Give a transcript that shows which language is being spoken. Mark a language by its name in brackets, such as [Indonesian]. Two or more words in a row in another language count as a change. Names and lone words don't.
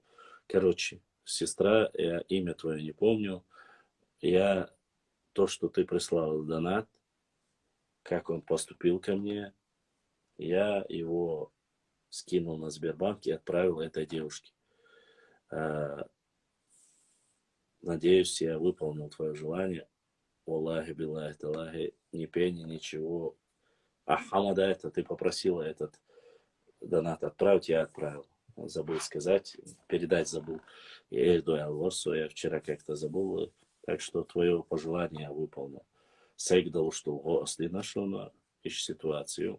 [Russian] Короче, сестра, я имя твое не помню, я то, что ты прислал донат, как он поступил ко мне, я его скинул на Сбербанк и отправил этой девушке. Надеюсь, я выполнил твое желание. [Arabic] والله، بالله، تالله, [Russian] ни пени, ничего. Хамада, это ты попросила этот донат отправить, я отправил. Забыл сказать, передать забыл. Я вчера как-то забыл. Так что твое пожелание я выполнил. Сегдал, что гости нашел ищ ситуацию.